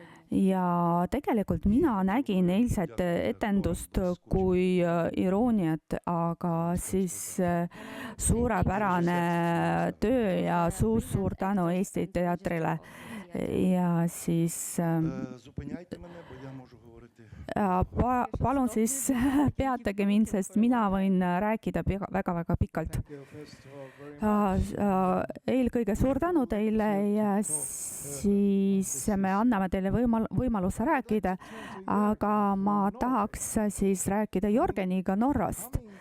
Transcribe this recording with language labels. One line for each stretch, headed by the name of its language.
Estonian: Ja tegelikult mina nägin eilset etendust kui irooniat, aga siis suurepärane töö ja suur tänu Eesti teatrile. Ja siis
Ukrainian: Зупиняйте мене, бо я можу говорити.
Estonian: palun siis peatage mind, sest mina võin rääkida väga-väga pikalt. Eelkõige suur tänu teile ja siis me anname teile võimaluse rääkida, aga ma tahaks siis rääkida Jörgeniga Norrast.